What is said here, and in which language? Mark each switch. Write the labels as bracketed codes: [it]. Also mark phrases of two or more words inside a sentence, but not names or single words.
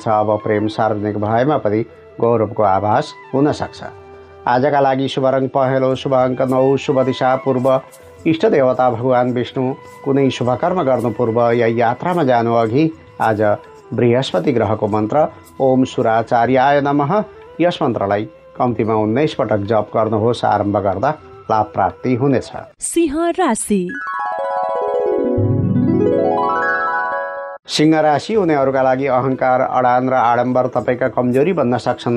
[ne] अब प्रेम सार्वजनिक भएमा पनि गौरवको आभास हुन सक्छ। आजका लागि शुभ रङ पहेँलो, शुभ अङ्क 9, शुभ दिशा पूर्व। इष्ट देवता भगवान विष्णु। कुनै शुभ कर्म गर्नु पूर्व या यात्रामा जानु अघि आज बृहस्पति ग्रहको मन्त्र [sa] ओम सुराचार्याय नमः [ne] यस मन्त्रलाई कम्तीमा 19 पटक जप गर्नुहोस्। आरम्भ गर्दा लाभ प्राप्ति हुनेछ। सिंह राशि। सिंह राशि हुनेहरूका लागि अहङ्कार, अडान र आडम्बर तपाईँका कमजोरी बन्न सक्छन्।